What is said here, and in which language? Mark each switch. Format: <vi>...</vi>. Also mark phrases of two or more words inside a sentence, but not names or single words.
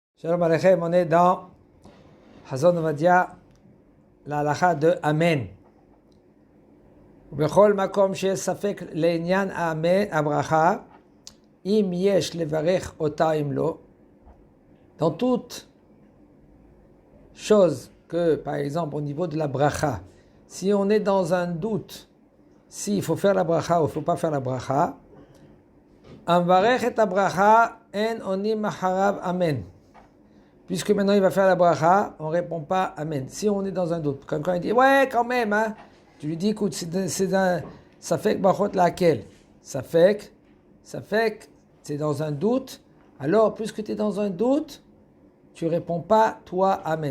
<he>שלום עליכם,</he> <fr>on est dans Hazon Ovadia, la halakha de Amen.</fr> <he>ובכל מקום שיש ספק לעניין הברכה, אם יש לברך אותה אם לא,</he> <fr>dans toute chose que, par exemple, au niveau de la bracha, si on est dans un doute, s'il faut faire la bracha ou il ne faut pas faire la bracha,</fr> <he>המברך את הברכה, אין עונים אחריו אמן.</he> <fr>Puisque maintenant il va faire la bracha, on ne répond pas amen. Si on est dans un doute, quand il dit ouais quand même, hein, tu lui dis écoute, ça fait que brachot laquelle, ça fait que c'est dans un doute. Alors puisque tu es dans un doute, tu réponds pas toi amen.</fr>